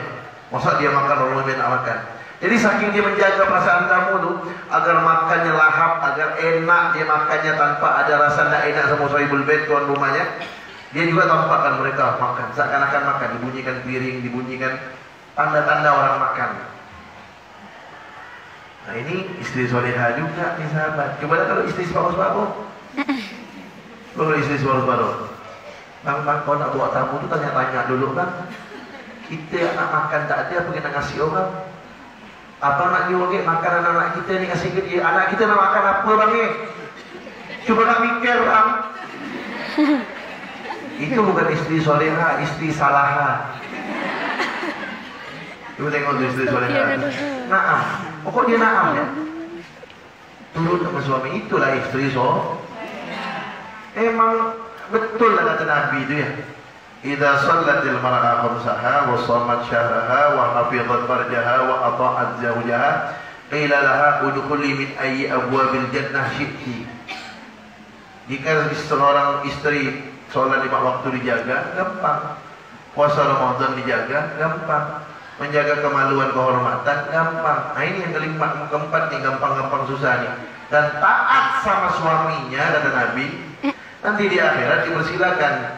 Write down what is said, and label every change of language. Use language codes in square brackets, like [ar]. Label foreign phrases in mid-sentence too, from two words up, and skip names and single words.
[id] Masa dia makan, orang rumahnya tidak makan. Jadi saking dia menjaga perasaan tamu itu, agar makannya lahap, agar enak dia makannya tanpa ada rasa tidak enak sama [ar] صاحب البيت, [id] tuan rumahnya. Dia juga tampakkan mereka makan, seakan-akan makan, dibunyikan piring, dibunyikan tanda-tanda orang makan. Nah ini istri solehah juga nih sahabat. Coba kalau istri separuh-separuh. Kalau istri separuh-separuh, [ms] Bang, kau nak bawa tamu tu tanya-tanya dulu bang. Kita nak makan tak ada, pergi nak kasih orang. Abang nak nyuruh makan anak-anak kita ni, kasih ke dia. Anak kita nak makan apa bang ni? Cuba nak mikir bang. Itu bukan istri soleha, istri salaha. Cuba tengok tu istri soleha. Naam, pokok dia naam ya. [id] Turun sama suami, itulah istri emang betul lah kata Nabi itu ya. [ar] إذا صلت المرأة خمسها وصامت شهرها وحفظت فرجها وأطاعت زوجها قيل لها ادخلي من أي أبواب الجنة شئت. [id] Jika seorang istri sholat 5 waktu dijaga, gampang. Puasa Ramadan dijaga, gampang. Menjaga kemaluan kehormatan, gampang. Nah ini yang keempat nih, gampang-gampang susah nih. Dan taat sama suaminya, kata Nabi, nanti di akhirat dipersilakan.